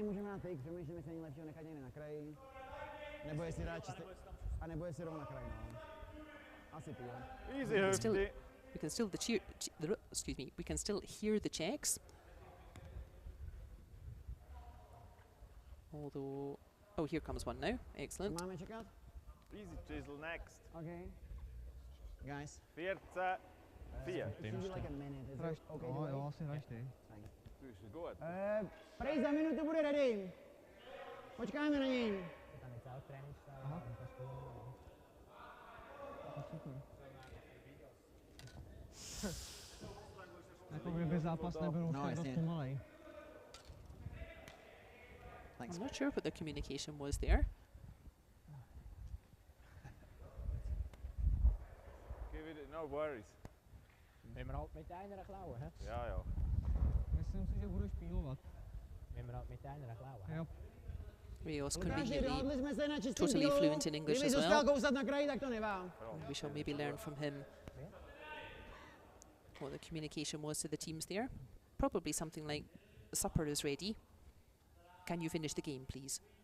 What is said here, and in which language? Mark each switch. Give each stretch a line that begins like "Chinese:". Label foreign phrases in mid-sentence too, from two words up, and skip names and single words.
English: We can still we can still hear the checks. Although, oh, here comes one now. Excellent. Easy chisel next. Okay. Guys. 14, 4.
Czech: Prej za minutu bude ready. Počkáme na něj. Jako kdyby zápas nebyl už tak dost pomalej.
English: I'm not sure what the communication was there. Give it no worries.
German: Nehmen wir halt mit einer Klaue, hä? Ja, ja.
Czech: Myslím si, že budu špílovat.
German: Nehmen wir halt mit einer Klaue. Jo.
English: Rios conveniently totally fluent in English as well. We shall maybe learn from him what the communication was to the teams there. Probably something like, supper is ready. Can you finish the game, please?